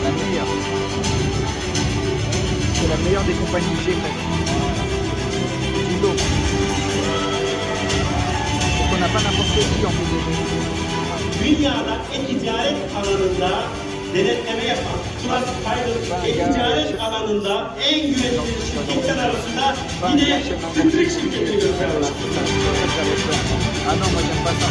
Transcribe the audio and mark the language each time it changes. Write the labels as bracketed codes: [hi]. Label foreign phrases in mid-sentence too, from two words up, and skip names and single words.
[fr] La meilleure. C'est la meilleure des compagnies que j'ai faites. Du lot. Parce qu'on n'a pas n'importe qui en PDG. [tr] Dünyada e-ticaret alanında denetleme yapan Trust Pilot e-ticaret alanında en güvenilir şirketler arasında yine Citrix şirketini gösteriyorlar. [fr] Ah non, moi j'aime pas ça.